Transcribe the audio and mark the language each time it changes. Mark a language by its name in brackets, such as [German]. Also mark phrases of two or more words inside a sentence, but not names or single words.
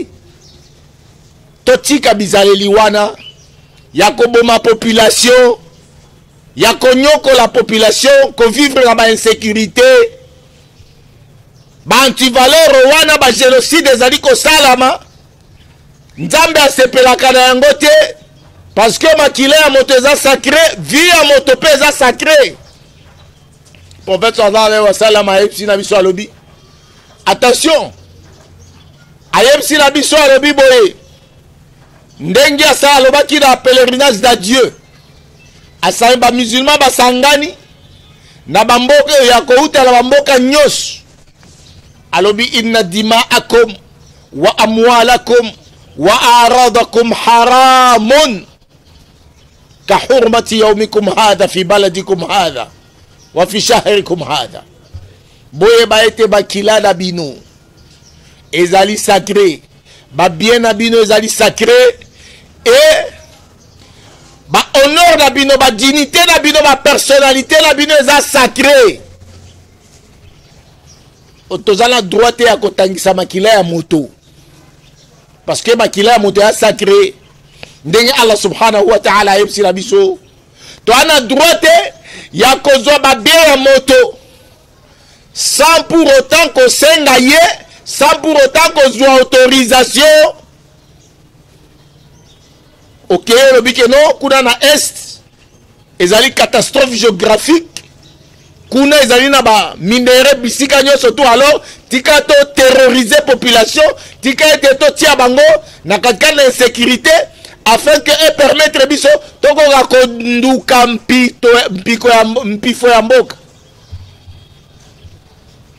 [Lingala] Totika bizaleli wana ya koboma population, ya konyoko la population, ko vivre na ba insécurité, ba antivaleur wana ba génocide ezali ko salama. Nzambe asepelaka na yango te [French] parce que [Lingala] makila ya moto eza sacré, vie ya moto pe eza sacré. Prophète [Arabic] صلى الله عليه وسلم [Lingala] ayebisi na biso alobi attention, ayebisi na biso alobi boye ndenge asa alobaki na [French] pèlerinage d'adieu [Lingala] asali ba musulman basangani na bamboka ya kouta na bamboka nyos alobi [Arabic] إن دماءكم وأموالكم وأعراضكم حرام كحرمة يومكم هذا في بلدكم هذا وفي شهركم هذا. [Lingala] Boye ba ete bakila na bino ezali sacré, ba bien na bino ezali sacré, et ba honneur na bino, ba dignité na bino, ba personnalité na bino eza sacré. Otozala droite ya kotangisa makila ya moto [French] parce que [Lingala] makila ya moto ya sacré. Ndenge [Arabic] الله سبحانه وتعالى [Lingala] ayebisi na biso to ana droite ya kozwa ba bien ya moto [French] sans pour autant [Lingala] ko senga ye, [French] sans pour autant [Lingala] kozwa autorisation. Ok, le bikeno kuna na est ezali [French] catastrophe géographique, [Lingala] kuna ezali na ba minere bisika nyoso tu, alors tika to terroriser population, tika ete to tia bango na katika na insécurité [French] afin que [Lingala] e permettre biso toko ga konduka mpiko ya mboka.